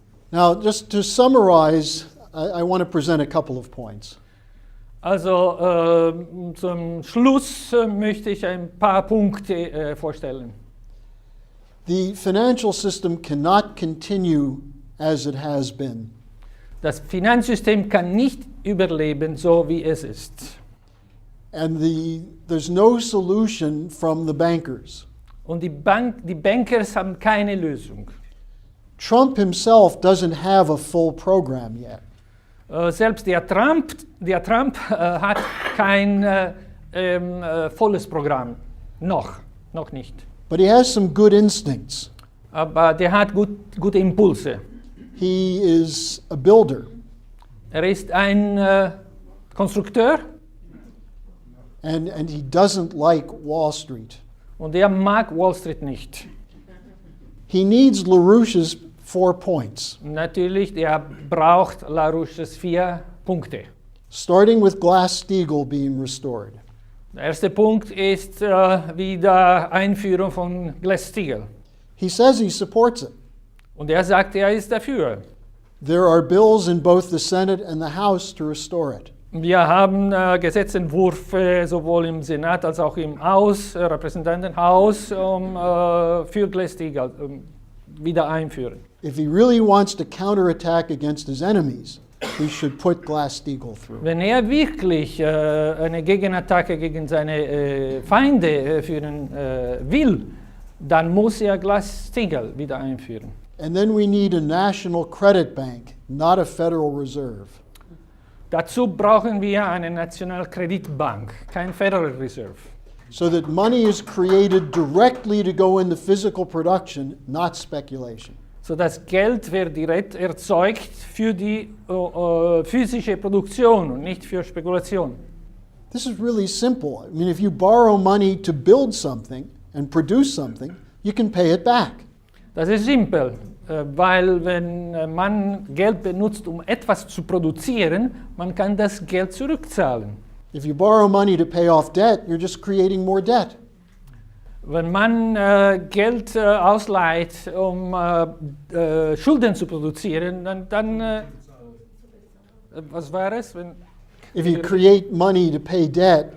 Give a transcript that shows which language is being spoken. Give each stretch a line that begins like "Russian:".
English: Now, just to summarize, I want to present a couple of points.
German: Also zum Schluss möchte ich ein paar Punkte vorstellen.
English: The financial system cannot continue as it has been.
German: Das Finanzsystem kann nicht überleben, so wie es ist.
English: And there's no solution from the bankers.
German: Und die Bankers haben keine Lösung.
English: Trump himself doesn't have a full program yet.
German: Selbst der Trump hat kein volles Programm. Noch nicht.
English: But he has some good instincts.
German: Aber der hat gute Impulse.
English: He is a builder.
German: Er ist ein Konstrukteur.
English: And he doesn't like Wall Street.
German: Und er mag Wall Street nicht.
English: He needs LaRouche's 4 points.
German: Natürlich, der braucht LaRouche's 4 Punkte.
English: Starting with Glass-Steagall being restored.
German: Der erste Punkt ist wieder Einführung von Glass-Steagall.
English: He says he supports it.
German: Und er sagt, er ist dafür.
English: There are bills in both the Senate and the House to restore it.
German: Wir haben Gesetzentwürfe sowohl im Senat als auch im Repräsentantenhaus für Glass-Steagall wieder einführen.
English: If he really wants to counterattack against his enemies, he should put Glass-Steagall through.
German: Wenn er wirklich eine Gegenattacke gegen seine Feinde führen will, dann muss er Glass-Steagall wieder einführen.
English: And then we need a national credit bank, not a Federal Reserve.
German: Dazu brauchen wir eine Nationalkreditbank, kein Federal Reserve.
English: So that money is created directly to go into physical production, not speculation.
German: So das Geld wird direkt erzeugt für die physische Produktion und nicht für Spekulation.
English: This is really simple. I mean, if you borrow money to build something and produce something, you can pay it back.
German: Das ist simpel, weil wenn man Geld benutzt, um etwas zu produzieren, man kann das Geld zurückzahlen.
English: If you borrow money to pay off debt, you're just creating more debt.
German: Wenn man Geld ausleiht, um Schulden zu produzieren, dann was war es?
English: If you create money to pay debt,